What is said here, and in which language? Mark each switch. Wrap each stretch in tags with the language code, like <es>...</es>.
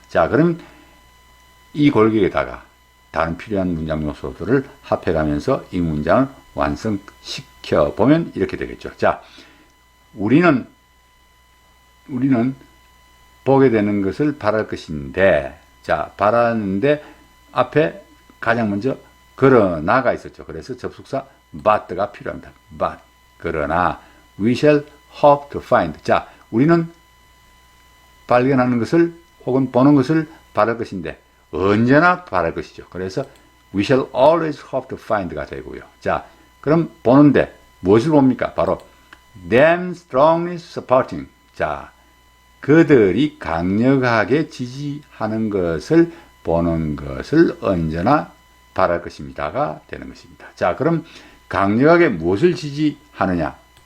<ko>자, 그럼 이 골격에다가 다른 필요한 문장 요소들을 합해가면서 이 문장을 완성시켜 보면 이렇게 되겠죠. 자, 우리는 보게 되는 것을 바랄 것인데, 자, 바라는데 앞에 가장 먼저 그러나가 있었죠. 그래서 접속사 but가 필요합니다.</ko> <en>but</en> <ko>그러나</ko> <en>we shall hope to find.</en> <ko>자, 우리는 발견하는 것을 혹은 보는 것을 바랄 것인데 언제나 바랄 것이죠. 그래서</ko> <en>we shall always hope to find</en> <ko>가 되고요. 자, 그럼 보는데 무엇을 봅니까? 바로</ko> <en>them strongly supporting.</en> <ko>자, 그들이 강력하게 지지하는 것을 보는 것을 언제나 바랄 것입니다가 되는 것입니다. 자, 그럼 강력하게 무엇을 지지하느냐?</ko>